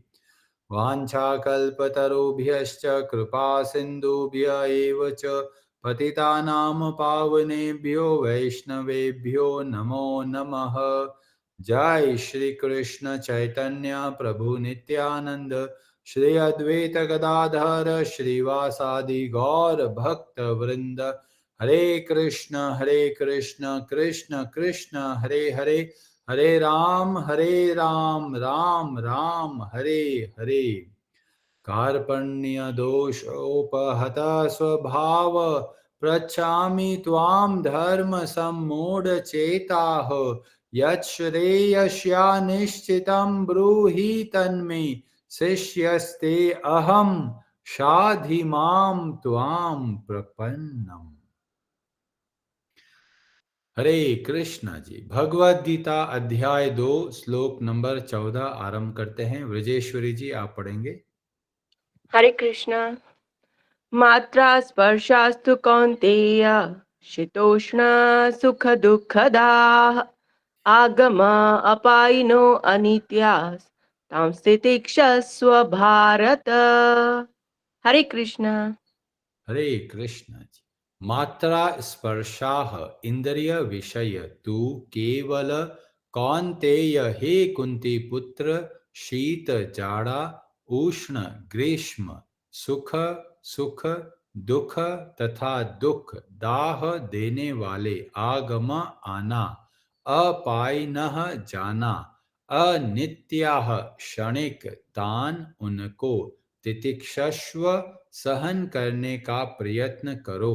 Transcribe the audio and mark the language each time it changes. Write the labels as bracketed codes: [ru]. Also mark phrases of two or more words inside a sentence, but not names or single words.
[sa] वाञ्छाकल्पतरुभ्यश्च कृपा सिन्धुभ्य एव च पतितानां पावनेभ्यो वैष्णवेभ्यो नमो नमः। जय श्री कृष्ण चैतन्य प्रभु नित्यानंद श्री अद्वैत गदाधर श्रीवासादि गौर भक्त वृंद। हरे कृष्ण कृष्ण कृष्ण हरे हरे, हरे राम राम राम हरे हरे। कार्पण्य दोषोपहत स्वभाव पृच्छामि त्वां धर्म सम्मूढ़ चेताः। यच्छ्रेयस्या निश्चितं ब्रूहि तन्मे शिष्यस्ते अहं शाधि मां त्वां प्रपन्नम्। [hi] हरे कृष्णा जी। भगवद गीता अध्याय 2 श्लोक नंबर 14 आरंभ करते हैं। व्रजेश्वरी जी आप पढ़ेंगे। हरे कृष्णा। [sa] मात्रा स्पर्शास्तु कौन्तेय शीतोष्ण सुख दुःखदाः आगम अपायिनो अनित्यास् तां स्थितिक्षस्व भारत। [hi] हरे कृष्णा। हरे कृष्ण जी। [sa] मात्रा स्पर्शाह [hi] इंद्रिय विषय तू केवल कौन्तेय हे कुंती पुत्र शीत जाड़ा उष्ण ग्रीष्म सुख सुख दुख तथा दुख दाह देने वाले आगम आना अपायिनः जाना अनित्याः क्षणिक तान उनको तितिक्षस्व सहन करने का प्रयत्न करो।